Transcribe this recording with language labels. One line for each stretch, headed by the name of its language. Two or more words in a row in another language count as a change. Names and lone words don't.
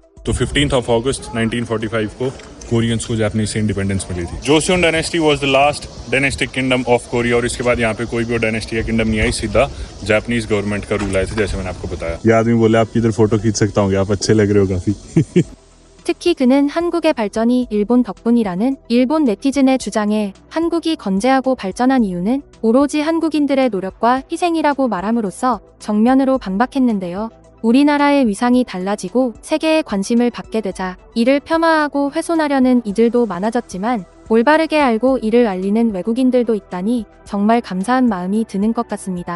Hindi: तो 15 अगस्त 1945 को कोरियंस को जापानीज से इंडिपेंडेंस मिली थी।
English: Joseon dynasty was the last dynastic kingdom of Korea,
Hindi: और इसके बाद यहाँ पे कोई भी डायनेस्टी या किंगडम नहीं आई, सीधा
English: Japanese government
Hindi: का रूल आया था, जैसे मैंने आपको बताया। ये आदमी बोले आपकी इधर फोटो खींच सकता हूँ, आप अच्छे लग रहे हो काफी।
Korean: 특히 그는 한국의 발전이 일본 덕분이라는 일본 네티즌의 주장에 한국이 건재하고 발전한 이유는 오로지 한국인들의 노력과 희생이라고 말함으로써 정면으로 반박했는데요. 우리나라의 위상이 달라지고 세계의 관심을 받게 되자 이를 폄하하고 훼손하려는 이들도 많아졌지만 올바르게 알고 이를 알리는 외국인들도 있다니 정말 감사한 마음이 드는 것 같습니다.